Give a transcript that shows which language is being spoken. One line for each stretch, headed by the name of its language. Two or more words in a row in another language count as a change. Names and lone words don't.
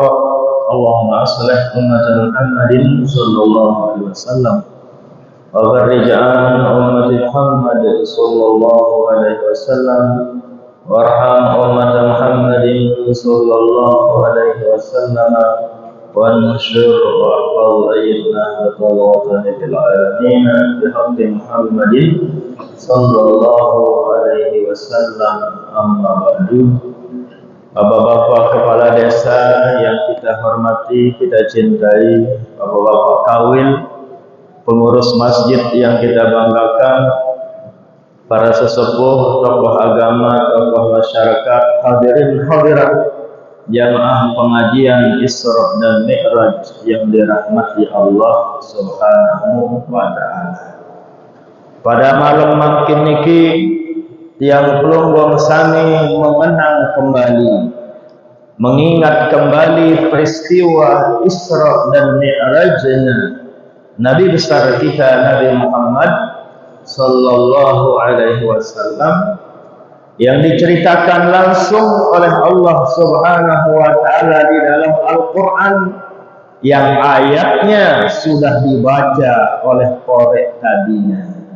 Arabic: اللهم أصلح أمة محمد صلى الله عليه وسلم وفرج عن أمة محمد صلى الله عليه وسلم وارحم أمة محمد صلى الله عليه وسلم وانصر واحفظ أيدنا وأوطاننا في العالمين بحق محمد صلى الله عليه وسلم. أما بعد.
Indonesian: Bapak-bapak kepala desa yang kita hormati, kita cintai, bapak-bapak kawin, pengurus masjid yang kita banggakan, para sesepuh, tokoh agama, tokoh masyarakat, hadirin hadirat, jamaah pengajian Isra dan Mi'raj yang dirahmati Allah
Arabic: سبحانه وتعالى.
Indonesian: Pada malam
Sasak: makin niki tiang pelunggung sami
Indonesian: mengenang kembali, mengingat kembali peristiwa Isra dan Mi'rajnya Nabi besar kita Nabi Muhammad
Arabic: صلى الله عليه وسلم
Indonesian: yang diceritakan langsung oleh Allah
Arabic: سبحانه وتعالى
Indonesian: di dalam Al-Qur'an, yang ayatnya sudah dibaca oleh korek tadinya.